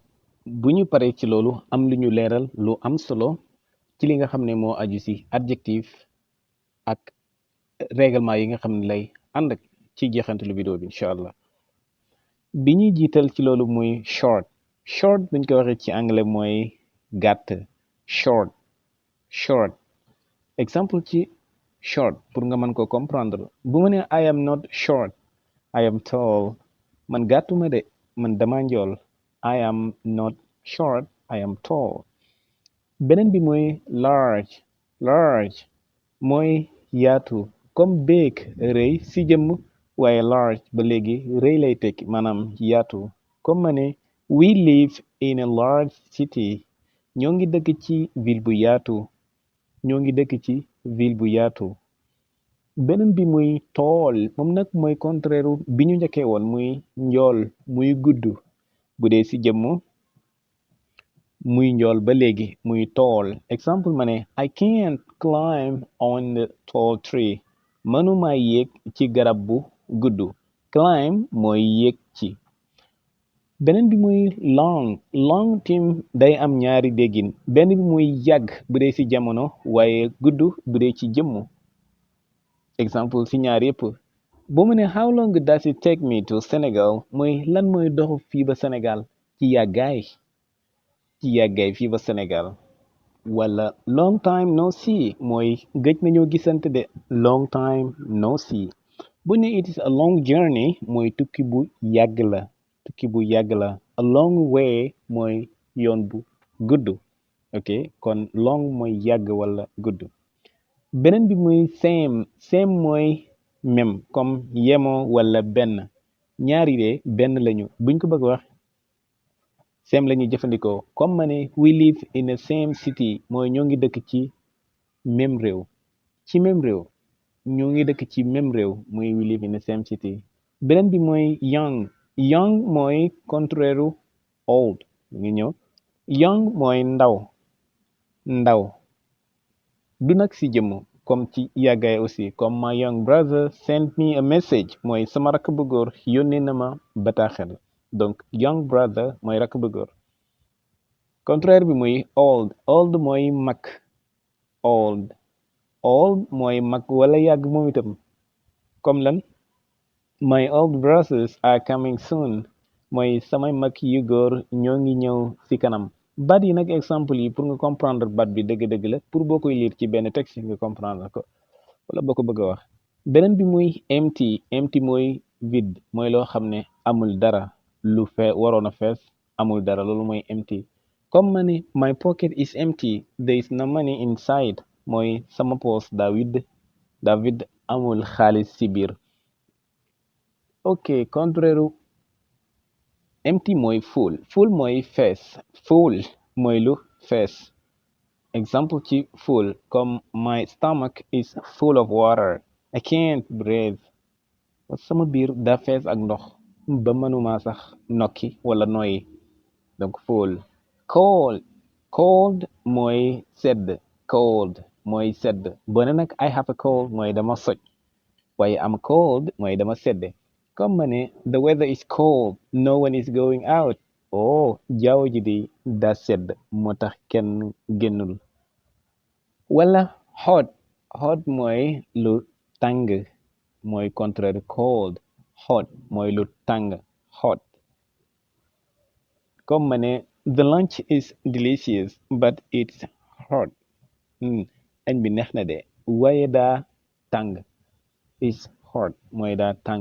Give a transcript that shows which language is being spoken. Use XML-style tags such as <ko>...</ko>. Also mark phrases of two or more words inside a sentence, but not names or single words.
<wo>bu ñu paree ci loolu am lu ñu leeral lu am solo ci li nga xam ne moo aju ci adjectif ak règlement yi nga xam ne lay ànd ci jeexantalu vidéo bi</wo> <ar>إن شاء الله.</ar> <wo>bi ñuy jiital ci loolu muy short buñ ko waxee ci anglais mooy gàtt. short exemple ci short pour nga mën ko comprendre bu ma ne</wo> <en>I am not short I am tall</en> <wo>man gàttuma de man dama njool</wo> <en>I am not short I am tall.</en> <wo>beneen bi mooy large mooy yaatu comme big rëy si jëmm waaye large ba léegi rëy lay tekki maanaam yaatu comme ma ne</wo> <en>we live in a large city</en> <wo>ñoo ngi dëkk ci ville bu yaatu ñoo ngi dëkk ci ville bu yaatu. beneen bi muy tool moom nag mooy contraire bi ñu njëkkee woon muy njool muy gudd bu dee ci jëmm muy njool ba léegi muy tool exemple ma ne</wo> <en>I can't climb on the tall tree</en> <wo>mënuma yéeg ci garab bu gudd climb mooy yéeg ci. beneen bi muy long tim day am ñaari déggin benn bi muy yàgg bu dee ci jamono waaye gudd bu dee ci jëmm exemple ci ñaar yëpp boo mu ne</wo> <en>how long does it take me to Sénégal</en> <wo>mooy lan mooy doxu fii ba Sénégal ci yàggaay fii ba Sénégal. wala</wo> <en>long time no see</en> <wo>mooy gëj nañoo gisante de</wo> <en>long time no see.</en> <wo>bu ne</wo> <en>it is a long journey</en> <wo>mooy tukki bu yàgg la</wo> <en>a long way</en> <wo>mooy yoon bu gudd. ok kon long mooy yàgg wala gudd. beneen bi muy same mooy</wo> <fr>même comme</fr> <wo>yemoo wala benn ñaari de benn lañu buñ ko bëgg wax same la ñuy jëfandikoo comme ma ne</wo> <en>we live in the same city</en> <wo>mooy ñoo ngi dëkk ci même réew ñoo ngi dëkk ci même réew muy</wo> <en>we live in the same city.</en> <wo>beneen bi mooy young mooy contraire old ngi ñëw young mooy ndaw du nag ci jëmm comme ci yàggaay aussi comme</wo> <en>my young brother sent me a message</en> <wo>mooy sama rakk bu góor yónnee na ma bataaxel donc</wo> <en>young brother</en> <wo>mooy rakk bu góor. contraire bi muy old mooy mag old mooy mag wala yàgg moom itam comme lan</wo> <en>my old brothers are coming soon</en> <wo>mooy samay mag yu góor ñoo ngi ñëw ci kanam. baat yi nag exemple yi pour nga comprendre baat bi dëgg-dëgg la pour boo koy lire ci benn texte nga comprendre ko wala boo ko bëgg a wax. beneen bi muy empty mooy vide mooy loo xam ne amul dara lu waroon a fees amul dara loolu mooy empty comme ma ne</wo> <en>my pocket is empty there is no money inside</en> <wo>mooy sama poos daa vide amul xaalis ci biir. ok contraire empty mooy full mooy fees mooy lu fees exemple ci full comme</wo> <en>my stomach is full of water I can't breathe</en> <wo>sama biir daa fees ak ndox ba mënuma sax nokki wala noyyi donc full. cold mooy sedd boo ne nag</wo> <en>I have a cold</en> <wo>mooy dama soj waaye am cold mooy dama sedde comme ma ne</wo> <en>the weather is cold no one is going out</en> <wo>jaww ji di daa sedd moo tax kenn génnul. wala hot mooy lu tàng mooy contraire cold hot mooy lu tàng hot comme ma ne</wo> <en>the lunch is delicious but it's hot</en> <wo>añ bi neex na de waaye daa tàng</wo> <en>is hot</en> <wo>mooy daa tàng.</wo>